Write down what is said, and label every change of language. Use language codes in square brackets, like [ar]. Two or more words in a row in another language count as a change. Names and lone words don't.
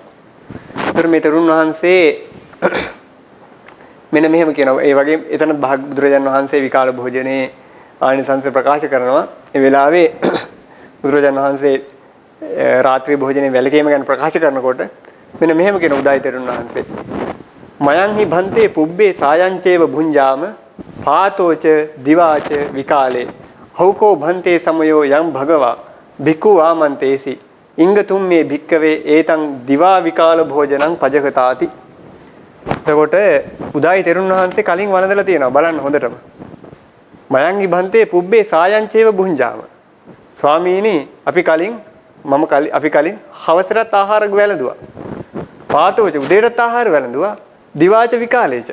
[si] ඒතර මේ තෙරුන් වහන්සේ මෙන්න මෙහෙම කියනවා. ඒ වගේම එතන බුදුරජාණන් වහන්සේ විකාල භෝජනේ ආනිසංස ප්‍රකාශ කරනවා. ඒ වෙලාවේ බුදුරජාණන් වහන්සේ රාත්‍රී භෝජනේ වැළකීම ගැන ප්‍රකාශ කරනකොට මෙන්න මෙහෙම කියන උදායි තෙරුන් වහන්සේ [pi] මයං හි භන්තේ පුබ්බේ සායංචේව භුංජාම පාතෝච දිවාච විකාලේ හෞකෝ භන්තේ සමයෝ යම් භගවා භික්ඛු ආමන්තේසි ඉංගතුම් මේ භික්කවේ ඒතං දිවා විකාල භෝජනං පජකතාති. [si] එතකොට උදායි තෙරුන් වහන්සේ කලින් වළඳලා තියෙනවා බලන්න හොඳටම. [pi] මයන්හි භන්තේ පුබ්බේ සායංචේව බුඤ්ජාම. [si] ස්වාමීනි අපි කලින් හවසට ආහාර වැළඳුවා. පාතෝච උදේට ආහාර වැළඳුවා. [pi] දිවාච විකාලේච.